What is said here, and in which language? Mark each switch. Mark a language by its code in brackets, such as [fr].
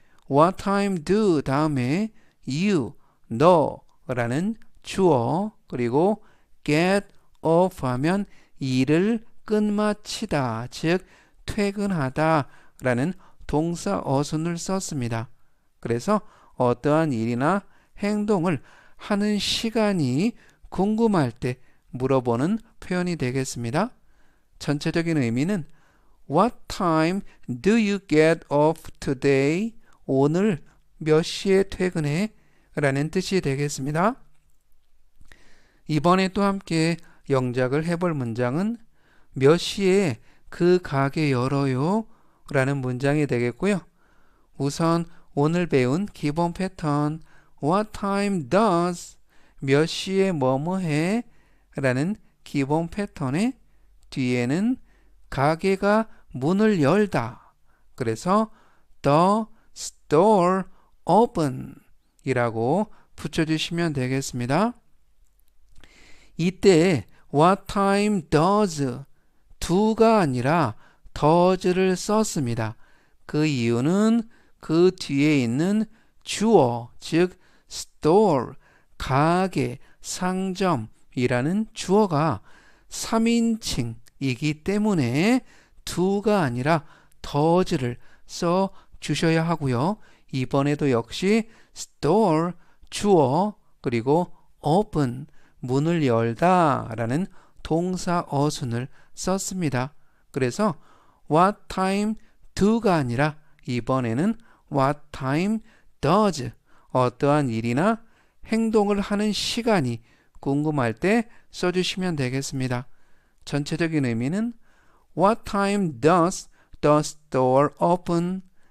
[en] what time do [ko] 다음에 you, 너라는 주어 그리고 [en] get off [ko] 하면 일을 끝마치다 즉 퇴근하다 라는 동사 어순을 썼습니다. 그래서 어떠한 일이나 행동을 하는 시간이 궁금할 때 물어보는 표현이 되겠습니다. 전체적인 의미는 [en] What time do you get off today? [ko] 오늘 몇 시에 퇴근해? 라는 뜻이 되겠습니다. 이번에 또 함께 영작을 해볼 문장은 몇 시에 그 가게 열어요? 라는 문장이 되겠고요. 우선 오늘 배운 기본 패턴 [en] What time does? [ko] 몇 시에 뭐뭐 해? 라는 기본 패턴의 뒤에는 가게가 문을 열다. 그래서 [en] The store open [ko] 이라고 붙여주시면 되겠습니다. 이때 [en] What time does? [ko] do가 아니라 does를 썼습니다. 그 이유는 그 뒤에 있는 주어, 즉 store, 가게, 상점이라는 주어가 3인칭이기 때문에 do가 아니라 does를 써 주셔야 하고요. 이번에도 역시 store, 주어, 그리고 open, 문을 열다 라는 동사 어순을 썼습니다. 그래서 [en] what time do [ko] 가 아니라 이번에는 [en] what time does [ko] 어떠한 일이나 행동을 하는 시간이 궁금할 때 써주시면 되겠습니다. 전체적인 의미는 [en] What time does the store open?